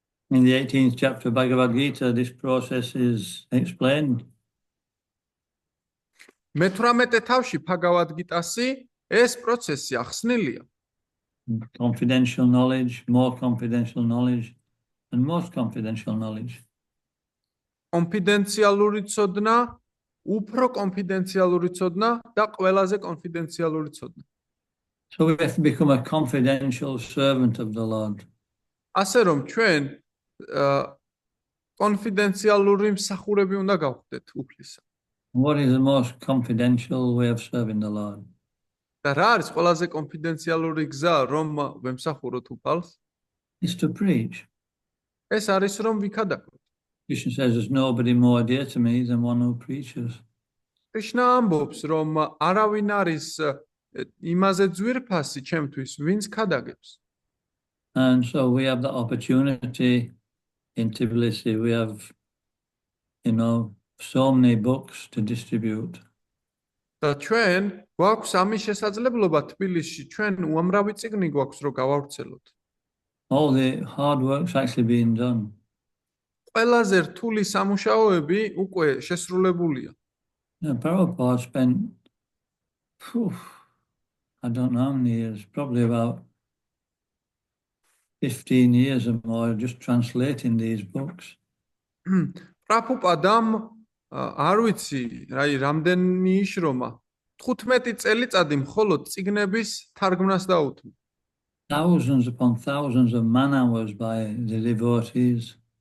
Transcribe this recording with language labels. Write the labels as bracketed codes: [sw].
[en] In the 18th chapter of Bhagavad Gita, this process is explained. [ka] მე-18 თავში Bhagavad Gita-სი ეს პროცესი ახსნილია. [en] Confidential knowledge, more confidential knowledge, and most confidential knowledge. [ka] კონფიდენციალური ცოდნა, უფრო კონფიდენციალური ცოდნა და ყველაზე კონფიდენციალური ცოდნა. [en] So we have to become a confidential servant of the Lord. [ka] ასე რომ ჩვენ კონფიდენციალური მსახურები უნდა გავხდეთ უფლისა. [en] What is the most confidential way of serving the Lord? [ka] და რა არის ყველაზე კონფიდენციალური გზა რომ ვემსახუროთ უფალს? [en] Is to preach. [ka] ეს არის რომ ვიქადაგოთ. [en] Krishna says there's nobody more dear to me than one who preaches. [ka] კრიშნა ამბობს რომ არავინ არის იმაზე ძვირფასი ჩემთვის, ვინც ქადაგებს. [en] And so we have the opportunity in Tbilisi. We have, so many books to distribute. [ka] და ჩვენ გვაქვს ამის შესაძლებლობა თბილისში, ჩვენ უამრავი წიგნი გვაქვს რომ გავავრცელოთ. [en] All the hard work's actually being done. [ka] ყველაზე რთული სამუშაოები უკვე შესრულებულია. [en] Prabhupada spent, I don't know how many years, probably about 15 years or more just translating these books. [ka] პრაბჰუპადამ არ ვიცი, რამდენი იშრომა 15 წელიწადი მხოლოდ წიგნების თარგმნას დაუთმო. [en] Thousands upon thousands of man hours by the devotees.